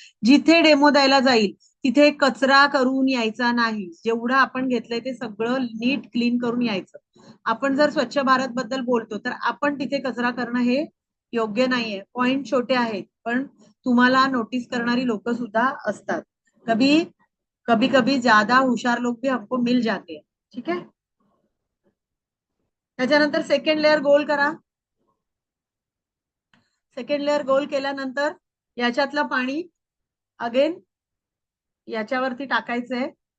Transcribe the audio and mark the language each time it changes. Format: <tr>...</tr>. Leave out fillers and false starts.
<mr>जिथे डेमो द्यायला जाईल तिथे कचरा करून यायचा नाही. जेवढं आपण घेतलंय ते सगळं नीट क्लीन करून यायचं. आपण जर स्वच्छ भारत बद्दल बोलतो तर आपण तिथे कचरा करणं हे योग्य नाहीये. पॉइंट छोटे आहेत, पण तुम्हाला नोटीस करणारी लोक सुद्धा असतात.</mr> <hi>कभी कभी कभी ज्यादा हुशार लोग भी हमको मिल जाते हैं.</hi> <mr>ठीक आहे. त्याच्यानंतर सेकंड लेअर गोल करा. सेकंड लेअर गोल केल्यानंतर याच्यातलं पाणी अगेन याच्यावरती टाकायचंय.</mr>